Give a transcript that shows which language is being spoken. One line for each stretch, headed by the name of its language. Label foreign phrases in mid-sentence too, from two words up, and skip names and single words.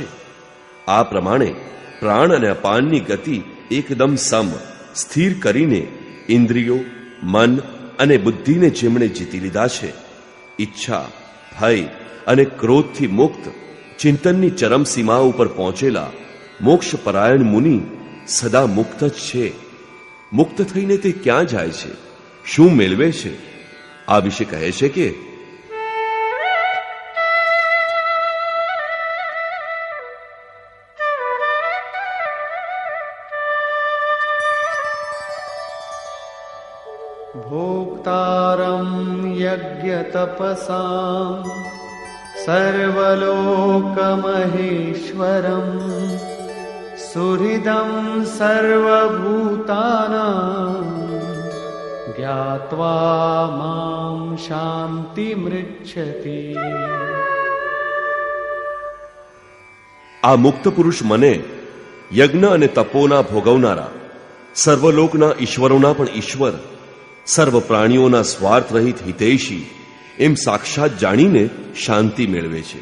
Gujarati: આ પ્રમાણે પ્રાણ અને અપાનની ગતિ એકદમ સમ સ્થિર કરીને ઇન્દ્રિયો, મન અને બુદ્ધિને જેમણે જીતી લીધા છે, ઈચ્છા, ભય અને ક્રોધથી મુક્ત, ચિંતનની ચરમસીમા ઉપર પહોંચેલા મોક્ષપરાયણ મુનિ સદા મુક્ત જ છે. મુક્ત થઈને તે ક્યાં જાય છે, શું મેળવે છે, આ વિશે કહે છે કે
Sanskrit: भोक्तारं यज्ञतपसां सर्वलोकमहेश्वरं सुहृदं सर्वभूतानां ज्ञात्वा मां शान्तिमृच्छति.
Gujarati: આ મુક્ત પુરુષ મને યજ્ઞ અને તપોના ભોગવનારા, સર્વલોકના ઈશ્વરોના પણ ઈશ્વર, સર્વ પ્રાણીઓના સ્વાર્થ રહિત હિતૈષી એમ સાક્ષાત જાણીને શાંતિ મેળવે છે.